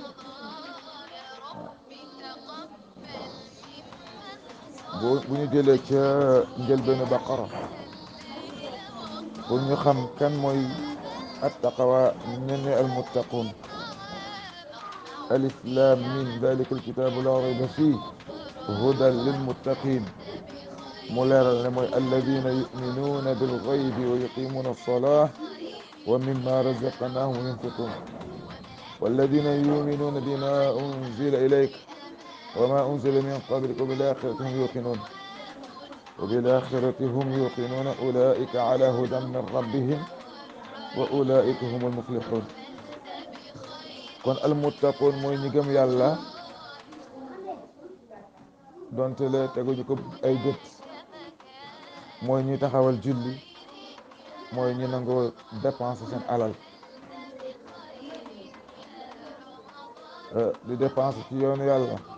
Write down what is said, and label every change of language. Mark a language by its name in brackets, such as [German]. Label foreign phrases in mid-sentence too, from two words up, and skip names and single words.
[Wolof] bu ñu jëlee ca njëlbeenu baqara pour ñu xam kan mooy at taqwa ñen [Arabic] المتقون ألف لام ميم ذلك الكتاب لا ريب فيه هدى للمتقين [Wolof] mu leeral ne mooy [Arabic] الذين يؤمنون بالغيب ويقيمون الصلاة ومما رزقناهم ينفقون والذين يؤمنون بما أنزل إليك وما أنزل من قبلك وبالآخرة هم يوقنون أولئك على هدى من ربهم وأولئك هم المفلحون [Wolof] kon almuttaqun mooy ñi gëm yàlla donte le teguñu ko ay gët mooy ñi taxawal julli mooy ñi nangoo dépenser seen alal di dépenser ci yoonu yàlla